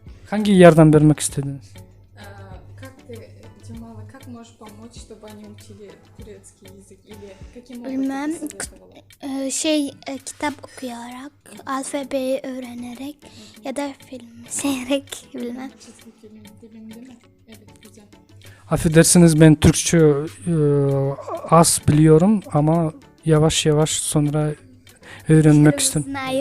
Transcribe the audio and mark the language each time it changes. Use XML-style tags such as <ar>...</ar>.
<tr>Hangi yardım vermek istediniz?</tr> <ru>Как ты, Джамала, как можешь помочь, чтобы они учили турецкий язык? Или каким</ru> <tr>Bilmem.</tr> <ru>образом ты советовала?</ru> <tr>Kitap okuyarak, alfabeyi öğrenerek ya da film seyrederek bilmem. Çizgi film değil mi? Evet, güzel. Affedersiniz, ben Türkçe az biliyorum ama yavaş yavaş sonra öğrenmek istedim.</tr>